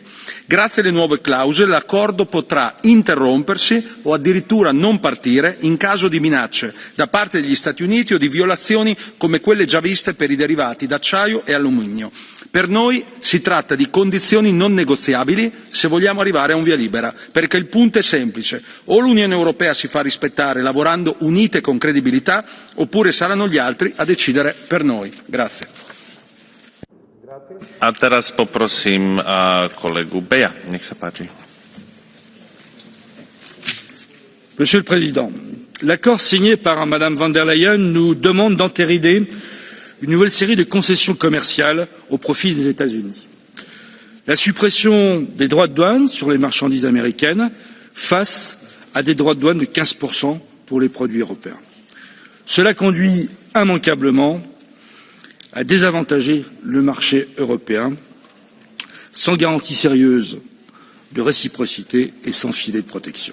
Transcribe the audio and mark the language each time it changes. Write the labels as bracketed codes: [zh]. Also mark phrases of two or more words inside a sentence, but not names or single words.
[it] Grazie alle nuove clausole l'accordo potrà interrompersi o addirittura non partire in caso di minacce da parte degli Stati Uniti o di violazioni come quelle già viste per i derivati d'acciaio e alluminio. Per noi si tratta di condizioni non negoziabili se vogliamo arrivare a un via libera, perché il punto è semplice: o l'Unione Europea si fa rispettare lavorando unite con credibilità, oppure saranno gli altri a decidere per noi. Grazie. [sk] A teraz poprosím kolegu Beja. Nech sa páči. [fr] Monsieur le Président, l'accord signé par Madame von der Leyen nous demande d'entériner une nouvelle série de concessions commerciales au profit des États-Unis. La suppression des droits de douane sur les marchandises américaines face à des droits de douane de 15% pour les produits européens. Cela conduit immanquablement à désavantager le marché européen sans garantie sérieuse de réciprocité et sans filet de protection.